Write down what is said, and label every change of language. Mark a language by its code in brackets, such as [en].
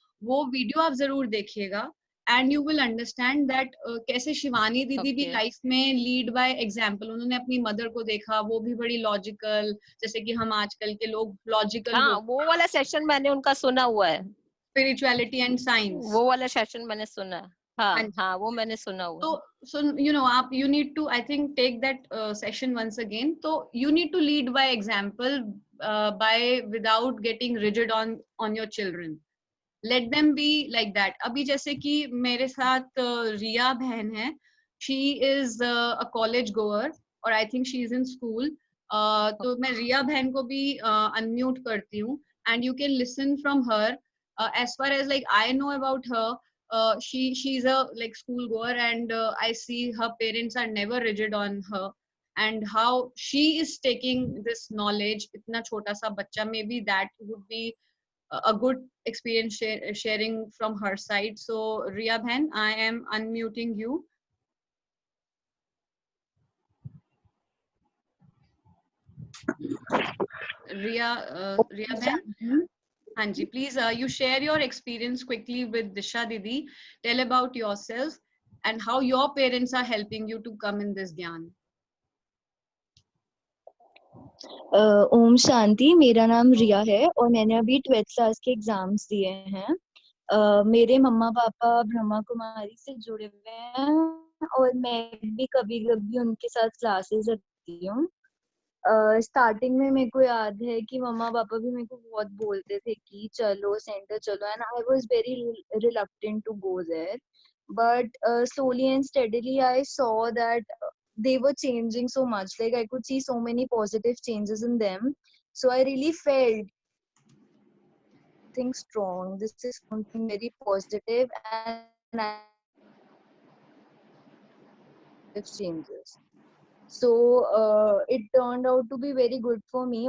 [hi] वो वीडियो आप जरूर देखिएगा [en] and you will understand that [hi] कैसे शिवानी दीदी भी [en] Okay life में lead by example. [hi] उन्होंने अपनी मदर को देखा, वो भी बड़ी लॉजिकल, जैसे कि हम आजकल के लोग लॉजिकल हाँ, हो, वो वाला सेशन मैंने उनका सुना हुआ है, स्पिरिचुअलिटी एंड साइंस। वो वाला सेशन मैंने सुना है। हाँ हाँ जी। हाँ, वो मैंने सुना हुआ तो है। [en] so you know आप you need to I think take that session once again. So you need to lead by example, by without getting rigid on your children. Let them be like that. [hi] अभी जैसे कि मेरे साथ रिया बहन है, [en] she is a college goer और I think she is in school. [hi] तो मैं रिया बहन को भी unmute करती हूँ [en] and you can listen from her. As far as like I know about her, she's a like school goer and I see her parents are never rigid on her, and how she is taking this knowledge. [hi] इतना छोटा सा बच्चा, [en] maybe that would be a good experience sharing from her side. So Riya Bhan, I am unmuting you. Riya Bhan, Hanji, please you share your experience quickly with Disha Didi. Tell about yourself and how your parents are helping you to come in this Gyan. [hi] Om Shanti. मेरा नाम रिया है और मैंने अभी 12th class के exams दिए हैं। मेरे मम्मा पापा ब्रह्मा कुमारी से जुड़े हुए हैं और मैं भी कभी कभी उनके साथ क्लासेस रखती हूँ। स्टार्टिंग में मेरे को याद है कि मम्मा पापा भी मेरे को बहुत बोलते थे कि चलो सेंटर चलो, [en] And I was very reluctant to go there, but slowly and steadily I saw that they were changing so much. Like I could see so many positive changes in them, so I really felt something strong. This is something very positive, and I changes. So it turned out to be very good for me.